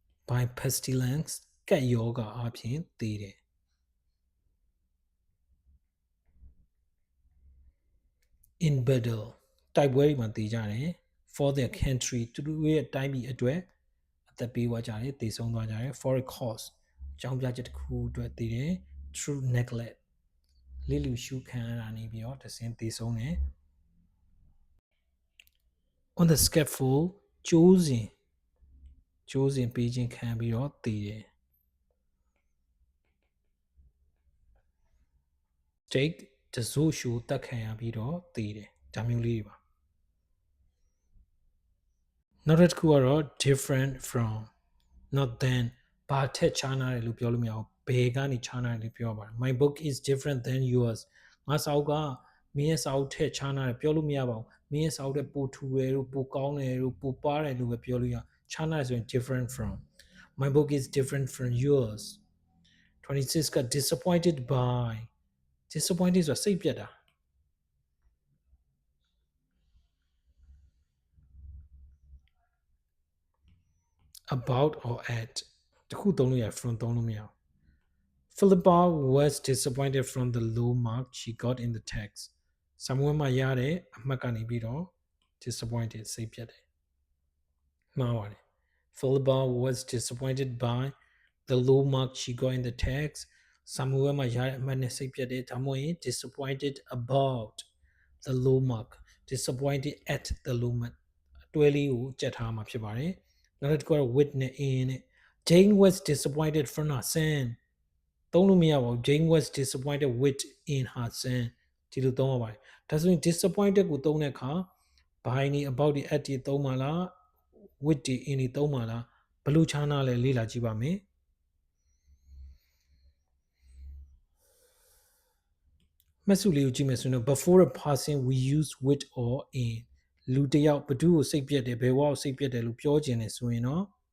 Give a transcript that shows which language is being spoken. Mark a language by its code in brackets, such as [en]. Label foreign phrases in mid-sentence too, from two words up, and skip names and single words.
[en] by pestilence [my] ကပ်ယောဂါအပြင်သေတယ် [en] in battle [my] တိုက်ပွဲတွေမှာသေကြတယ် [en] for their country [my] သူတို့ရဲ့တိုင်းပြည်အတွက်အသက်ပေးသွားကြတယ်သေဆုံးသွားကြတယ် [en] for a cause [my] အကြောင်းပြချက်တစ်ခုအတွက်သေတယ် [en] through neglect [my] လစ်လူရှုခံရတာနေပြီးတော့တစင်းသေဆုံးတယ် [en] on the scaffold [my] ကျိုးစဉ်ပေးခြင်းခံပြီးတော့သေတယ် stake တစို့ရှိုတက်ခံရပြီးတော့သေတယ်ဒါမျိုးလေးတွေပါ နောက်တစ်ခုကတော့ [en] different from not than [my] ဘာထက်ခြားနားတယ်လို့ပြောလို့မရဘူးဘယ်ကနေခြားနားတယ်လို့ပြောပါတယ် [en] my book is different than yours [my] ငါစာအုပ်ကမင်းရဲ့စာအုပ်ထက်ခြားနားတယ်ပြောလို့မရပါဘူးမင်းရဲ့စာအုပ်တဲ့ပိုထူတယ်လို့ပိုကောင်းတယ်လို့ပိုပါတယ်လို့ပဲပြောလို့ရခြားနားတယ်ဆိုရင် [en] different from my book is different from yours [my] 26 က [en] disappointed by disappointed [my] ဆိုတာစိတ်ပြတ်တာ [en] about or at [my] တခုသုံးလို့ရ from သုံးလို့မရဘူး [en] Philippa was disappointed from the low mark she got in the text [my] စာမွေးမှာရတဲ့အမှတ်ကနေပြီးတော့ disappointed စိတ်ပြတ်တယ်မှားပါတယ် [en] Philippa was disappointed by the low mark she got in the text [my] စာမွေးမှာရတဲ့အမှတ်နဲ့စိတ်ပြတ်တယ်ဒါမှမဟုတ်ရင် [en] disappointed about the low mark disappointed at the low mark [my] အတွဲလေး ကိုကြက်ထားမှာဖြစ်ပါတယ်နောက်တစ်ခုကတော့ with နဲ့ in နဲ့ [en] Jane was disappointed from her son [my] သုံးလို့မရပါဘူး [en] Jane was disappointed with in her son [my] ဒီလိုသုံးရပါတယ်ဒါဆိုရင် disappointed ကိုသုံးတဲ့အခါ by နေ about ဒီ at ဒီသုံးပါလား with ဒီ in ဒီသုံးပါလားဘယ်လိုခြားနာလဲလေ့လာကြည့်ပါမယ် မှတ်စုလေးကိုကြည့်မယ်ဆိုရင် [en] before a person we use with or in [my] လူတစ်ယောက်ဘသူ့ကိုစိတ်ပြတ်တယ်ဘယ်ဝါကိုစိတ်ပြတ်တယ်လို့ပြောခြင်းနဲ့ဆိုရင်တော့